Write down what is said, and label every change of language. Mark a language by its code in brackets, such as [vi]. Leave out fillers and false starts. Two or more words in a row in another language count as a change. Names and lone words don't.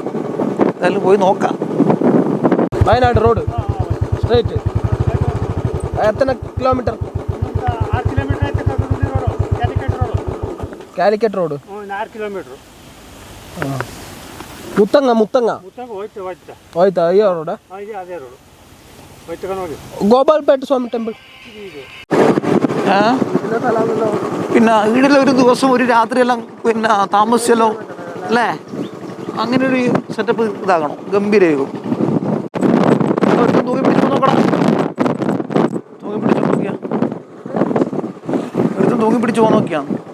[ml] എന്തായാലും പോയി നോക്കാം. വയനാട് [en] road straight [ml] എത്ര കിലോമീറ്റർ? കാലിക്കറ്റ് റോഡ് 4 കിലോമീറ്റർ. [kn] മുത്തങ്ങ ಹೋಯ್ತಾ ಅಯ್ಯೋ ರೋಡ ಅದೇ ರೋಡ್ ಗೋಪಾಲ್ಪೇಟೆ ಸ್ವಾಮಿ ಟೆಂಪಲ್. [ml] പിന്നെ ഈടിൽ ഒരു ദിവസം ഒരു രാത്രിയെല്ലാം പിന്നെ താമസിച്ചല്ലോ അല്ലേ? അങ്ങനെ ഒരു സെറ്റപ്പ് ഇതാകണം, ഗംഭീരമാകും. തൂക്കി പിടിച്ചു നോക്കണം, തൂക്കി പിടിച്ചു പോകാൻ നോക്കിയാണ്.